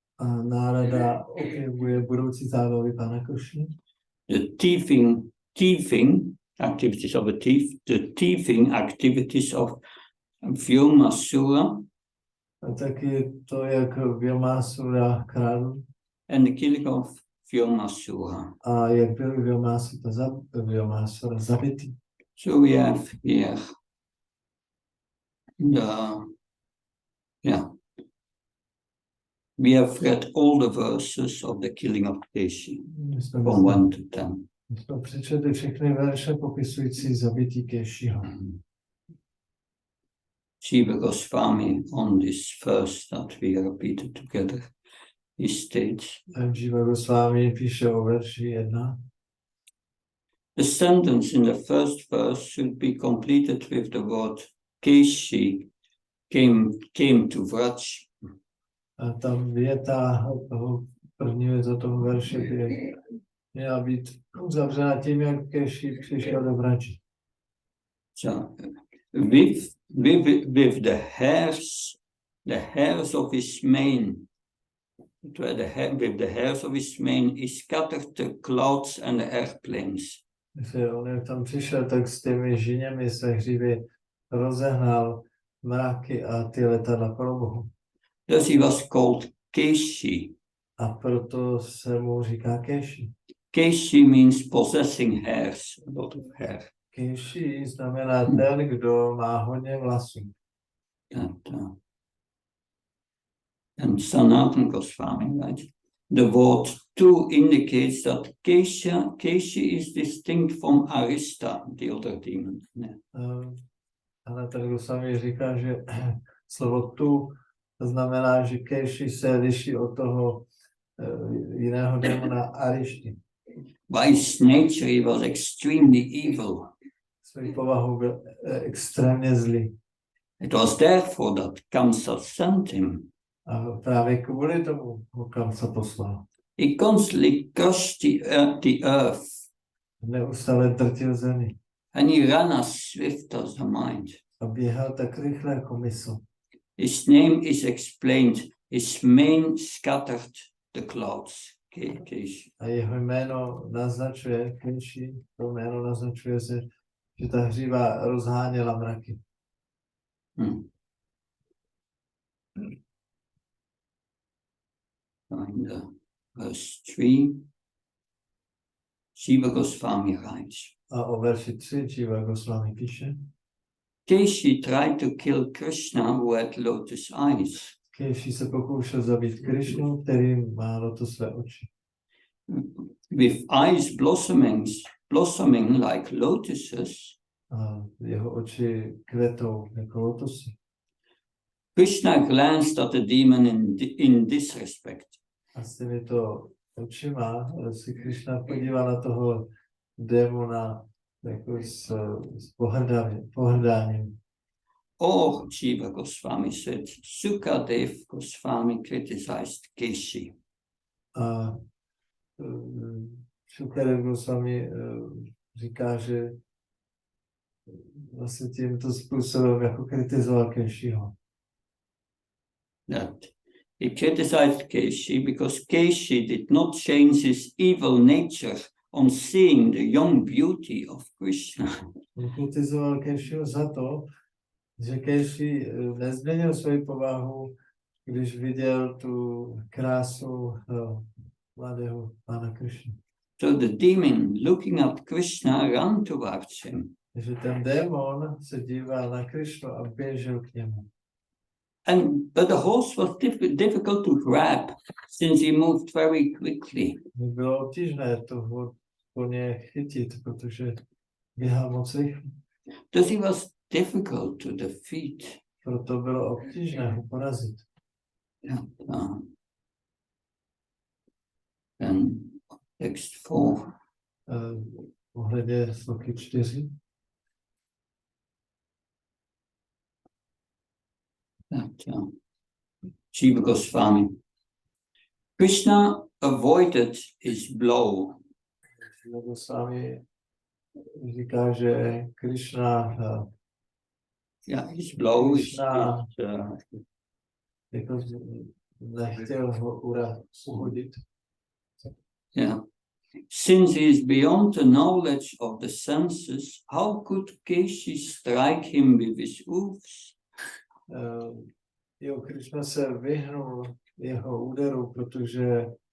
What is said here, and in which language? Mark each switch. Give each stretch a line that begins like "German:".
Czech: A Narada opěvuje budoucí zábavy Pána Kršny.
English: The thieving activities of a thief, the thieving activities of Vyomasura.
Czech: A taky to, jak Vyomasura kradl.
English: And the killing of Vyomasura.
Czech: A jak byl Vyomasura zabitý.
English: So we have here we have read all the verses of the killing of Keshi from 1 to 10.
Czech: Jsme přečetli všechny verše popisující zabití Keshiho.
English: Jiva Goswami on this verse that we repeated together, he states,
Czech: Jiva Goswami píše o verši 1.
English: The sentence in the first verse should be completed with the word Keshi came to Vraj.
Czech: A ta věta toho prvního za toho verše by měla být uzavřena tím, jak Keshi přišel do Vrači.
English: So, with the hairs of his mane, with the hairs of his mane, he scattered the clouds and the airplanes.
Czech: On jak tam přišel, tak s těmi žiněmi své hřivy rozehnal mraky a ty letadla pro Bohu.
English: Thus he was called Keshi.
Czech: A proto se mu říká Keshi.
English: Keshi means possessing hairs, a lot of hair.
Czech: Keshi znamená ten, kdo má hodně vlasů.
English: And Sanatana Goswami, right? The word two indicates that Keshi is distinct from Arista, the other demon.
Czech: Sanatana Goswami říká, že slovo tu znamená, že Keshi se liší od toho jiného démona Arišty.
English: By his nature he was extremely evil.
Czech: Svou povahou byl extrémně zlý.
English: It was therefore that Kamsa sent him.
Czech: A právě kvůli tomu ho Kamsa poslal.
English: He constantly crushed the earth.
Czech: Neustále drtil zemi.
English: And he ran as swift as the mind.
Czech: A běhal tak rychle jako mysl.
English: His name is explained. His mane scattered the clouds. Keshi.
Czech: A jeho jméno naznačuje, Keshi, to jméno naznačuje se, že ta hříva rozháněla mraky.
English: In verse 3, Jiva Goswami writes,
Czech: A o verši 3 Jiva Goswami píše,
English: Keshi tried to kill Krishna who had lotus eyes.
Czech: Keshi se pokoušel zabít Krishnu, který má lotosové oči.
English: With eyes blossoming like lotuses,
Czech: A jeho oči kvetou jako lotosy.
English: Krishna glanced at the demon in this respect.
Czech: A s těmito očima si Krishna podíval na toho démona jako s pohrdáním.
English: or Jiva Goswami said, Sukadev Goswami criticized Keshi.
Czech: A Šukadev Goswami říká, že vlastně tímto způsobem jako kritizoval Keshiho.
English: That he criticized Keshi because Keshi did not change his evil nature on seeing the young beauty of Krishna.
Czech: On kritizoval Keshiho za to, že Keshi nezměnil svoji povahu, když viděl tu krásu mladého pána Krishna.
English: So the demon, looking at Krishna, ran towards him.
Czech: Takže ten démon se díval na Krishnu a běžel k němu.
English: But the horse was difficult to grab since he moved very quickly.
Czech: Bylo obtížné toho koně chytit, protože běhal moc rychle.
English: Thus he was difficult to defeat.
Czech: Proto bylo obtížné ho porazit.
English: And text 4.
Czech: Ohledně sloky 4.
English: Jiva Goswami. Krishna avoided his blow.
Czech: Jiva Goswami říká, že Krishna
English: his blow
Czech: Krishna jako nechtěl ho uhodit.
English: Since he is beyond the knowledge of the senses, how could Keshi strike him with his hoofs?
Czech: Krishna se vyhnul jeho úderu, protože